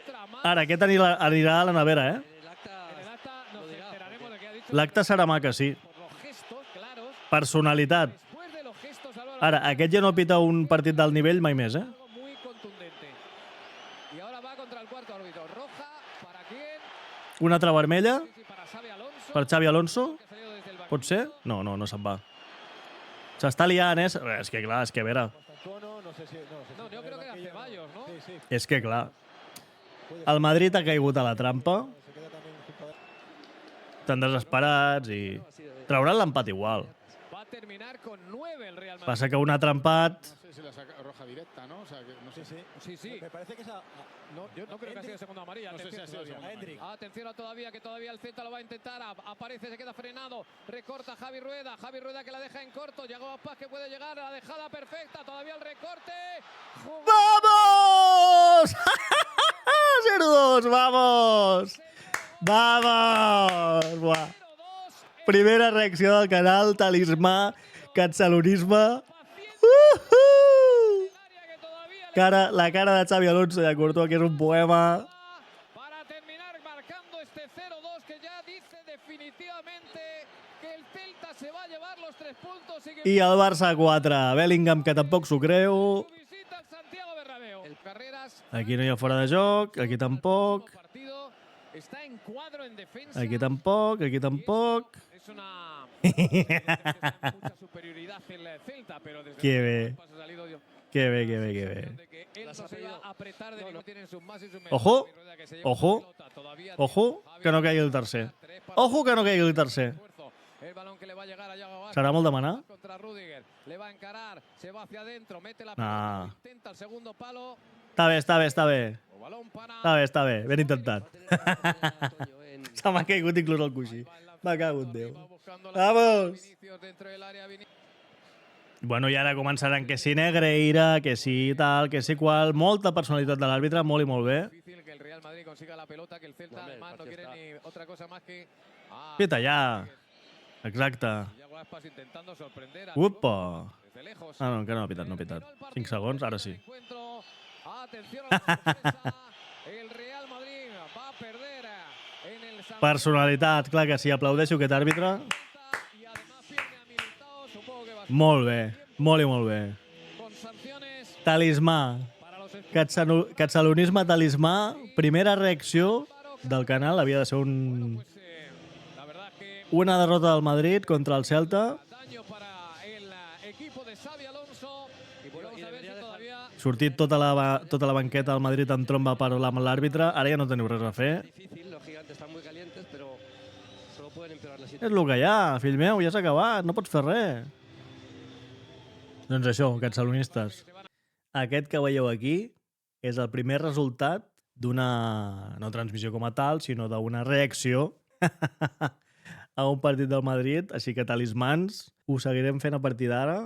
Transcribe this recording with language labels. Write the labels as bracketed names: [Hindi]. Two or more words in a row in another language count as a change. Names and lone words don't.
[Spanish] Otra más. [Catalan] Ara, aquest anirà a la nevera, eh? [Spanish] en el acta En el acta nos lo dirá, enteraremos de qué ha dicho. [Catalan] L'acte serà maca, sí. [Spanish] Por los gestos claros. [Catalan] Personalitat. [Spanish] Después de los gestos, Álvaro [Catalan] Ara, aquest ja no pita un partit d'alt nivell mai més, eh? [Spanish] algo muy contundente. Y ahora va contra el cuarto árbitro. Roja, ¿para quién? [Catalan] Una altra vermella [Spanish] Sí, para Xavi Alonso. [Catalan] per Xavi Alonso. [Spanish] Que ha salido desde el banquillo. [Catalan] Pot ser? No se'n va. S'està liant, eh? És que clar, és que a veure, [Spanish] Tono, no sé si. No, yo creo que era Ceballos, ¿no? Sí, sí. [Catalan] és que clar. El Madrid ha caigut a la trampa, [Spanish] Se queda también junto a... [Catalan] estan desesperats i trauran l'empat igual. [Spanish] Va terminar con 9 el Real Madrid. [Catalan] Passa que un ha trampat. [Spanish] No sé si la saca roja directa, ¿no? O sea, que no sé. Sí. Me parece que esa. No, yo no creo que ha sido segunda amarilla. No sé si ha sido segunda Hendrik. Atención todavía, que todavía el Celta lo va a intentar. Aparece, se queda frenado. Recorta Javi Rueda. Javi Rueda que la deja en corto. Yago Aspas que puede llegar a la dejada perfecta. Todavía el recorte. ¡Vamos! 0-2, vamos! Vamos! Buah. [Catalan] Primera reacció del canal, talismà, catalonisme. La cara de Xavi Alonso i de Courtois, que és un poema. [Spanish] Para terminar marcando este 0-2 que ya dice definitivamente que el Celta se va a llevar los 3 puntos y que [Catalan] I el Barça 4. Bellingham, que tampoc s'ho creu. [Spanish] su visita al Santiago Bernabéu. El Carreras [Catalan] Aquí no hi ha fora de joc, aquí tampoc. [Spanish] partido está en cuadro en defensa. [Catalan] Aquí tampoc, aquí tampoc. [Spanish] Es una mucha superioridad el Celta, pero desde [Catalan] Qué [Spanish] luego [Catalan] bé. [Spanish] el paso salido dio [Catalan] Que bé, que bé, que bé. [Spanish] de que él no se iba a apretar de que no tienen sus más y sus menos. Ojo, Javi Rueda que se lleva ojo, la pelota, todavía ojo, tiene [Catalan] que no [Spanish] Javi [Catalan] caigui el [Spanish] Rueda, [Catalan] tercer. [Spanish] 3 para [Catalan] Ojo que no caigui el tercer. [Spanish] esfuerzo. El balón que le va a llegar a Yago Aspas. [Catalan] Serà molt demanar? [Spanish] Contra Rüdiger. Le va a encarar, se va hacia adentro, mete la Nah. pelota, intenta el segundo palo. [Catalan] Està bé, està bé, està bé. [Spanish] O balón para [Catalan] Està bé, està bé. Ben intentat. [Spanish] Va a tener una oportunidad, Toño, en- [Catalan] Se m'ha caigut inclús el coixí. Me cago en Déu. [Spanish] Va buscando la Vamos! Vinicius dentro del área, [Catalan] Bueno, i ara començaran que si Negreira, que si tal, que si qual. Molta personalitat de l'àrbitre, molt i molt bé. [Spanish] difícil que el Real Madrid consiga la pelota, que el Celta No, hombre, además no el quiere partido ni otra cosa más que [Catalan] Pita ja. Exacte. [Spanish] Yago Aspas intentando sorprender a Upa. desde lejos. [Catalan] Ah, no, encara no ha pitat, no ha pitat. 5 segons, ara sí. [Spanish] Encuentro. Atención a la sorpresa. El Real Madrid va a perder en el San [Catalan] Personalitat, clar que sí. Aplaudeixo aquest àrbitre. [Spanish] y además pierde a Militao, supongo que va a ser [Catalan] Molt bé. Molt i molt bé. [Spanish] con sanciones [Catalan] Talismà. [Spanish] para los [Catalan] Catalonisme talismà. Primera reacció del canal. Havia de ser [Spanish] pues, la verdad que una derrota del Madrid contra el Celta. daño para el equipo de Xavi Alonso y Bueno, vamos y a ver debería si dejar- todavía [Catalan] Sortit tota la banqueta del Madrid en tromba per parlar amb l'àrbitre. Ara ja no teniu res a fer. [Spanish] Difícil, los gigantes están muy calientes, pero solo pueden empeorar la [Catalan] És [Spanish] situación. [Catalan] el que hi ha, fill meu, ja s'ha acabat, no pots fer res. Doncs això, catalonistes. Aquest que veieu aquí és el primer resultat d'una, no transmissió com a tal, sinó d'una reacció a un partit del Madrid, així que talismans, ho seguirem fent a partir d'ara.